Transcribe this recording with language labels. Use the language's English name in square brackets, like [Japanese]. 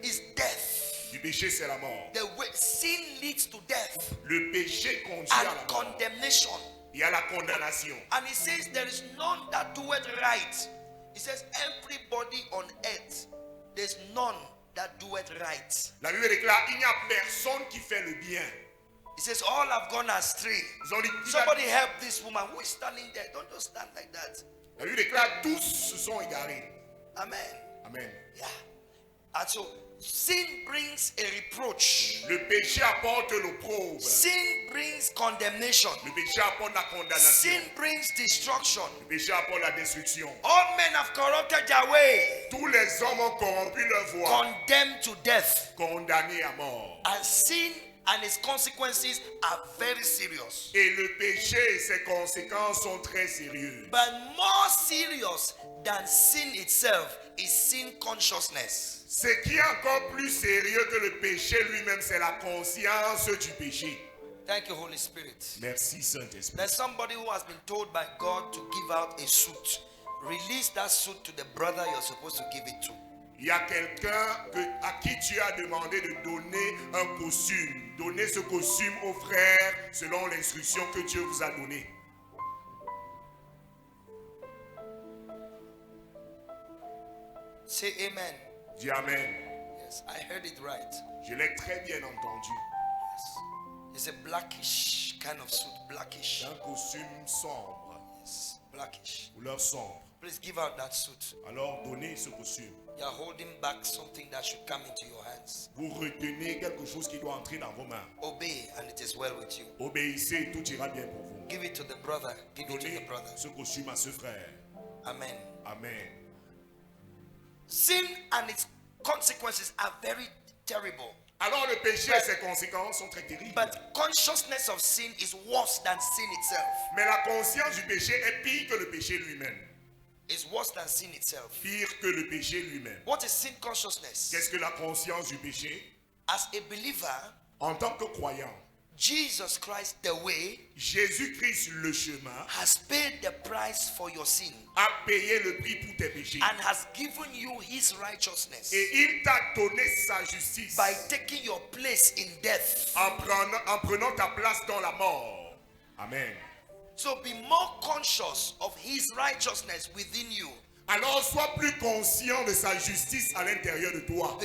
[English] is death. [French] du péché c'est la mort. [English] Sin leads to death [French] Le péché conduit à [English] and [French] la mort [English] condemnation. [French] et à la condamnation. [English] And it says there is none that doeth right. It says everybody on earth, there's none that doeth right. [French] La Bible déclare il n'y a personne qui fait le bien. [English] It says all have gone astray. [French] Ils ont dit, [English] Somebody help this woman who is standing there. Don't just stand like that. [French] la Bible déclare tous se sont égarés. [English] Amen. [French] Amen. [English] Yeah. And so sin brings a reproach. [French] Le péché apporte l'opprobre. [English] Sin brings condemnation. [French] Le péché apporte la condamnation. [English] Sin brings destruction. [French] Le péché apporte la destruction. [English] All men have corrupted their way, [French] Tous les hommes ont corrompu leur voie, [English] condemned to death. [French] condamnés à mort. [English] And sin and its consequences are very serious. [French] Et le péché et ses conséquences sont très sérieuses. [English] But more serious than sin itself is sin consciousness. [French] Ce qui est encore plus sérieux que le péché lui-même, c'est la conscience du péché. [English] Thank you, Holy Spirit. [French] Merci Saint-Esprit. [English] There's somebody who has been told by God to give out a suit. Release that suit to the brother you're supposed to give it to. [French] Il y a quelqu'un à qui tu as demandé de donner un costume. Donnez ce costume au frère selon l'instruction que Dieu vous a donnée. [English] Say amen. [French] Dis Amen. [English] Yes, I heard it right. [French] Je l'ai très bien entendu. [English] Yes. It's a blackish kind of suit. Blackish. [French] Un costume sombre, [English] Yes, blackish. [French] couleur sombre. [English] Please give out that suit. [French] Alors donnez ce costume. [English] You are holding back something that should come into your hands. [French] Vous retenez quelque chose qui doit entrer dans vos mains. [English] Obey and it is well with you. [French] Obéissez, tout ira bien pour vous. [English] Give it to the brother. Give it to the [French] Donnez [English] brother. [French] ce costume à ce frère. [English] Amen. [French] Amen. [English] Sin and its consequences are very terrible. [French] Alors le péché et ses conséquences sont très terribles. [English] But consciousness of sin is worse than sin itself. [French] Mais la conscience du péché est pire que le péché lui-même. [English] is worse than sin itself. [French] pire que le péché lui-même. [English] What is sin consciousness? [French] Qu'est-ce que la conscience du péché? [English] As a believer, [French] En tant que croyant, [English] Jesus Christ, the way, [French] Jésus-Christ, le chemin, [English] has paid the price for your sin [French] a payé le prix pour tes péchés. [English] and has given you his righteousness [French] Et il t'a donné sa justice [English] by taking your place in death. [French] en prenant ta place dans la mort. [English] Amen. So be more conscious of his righteousness within you, [French] Alors sois plus conscient de sa justice à l'intérieur de toi.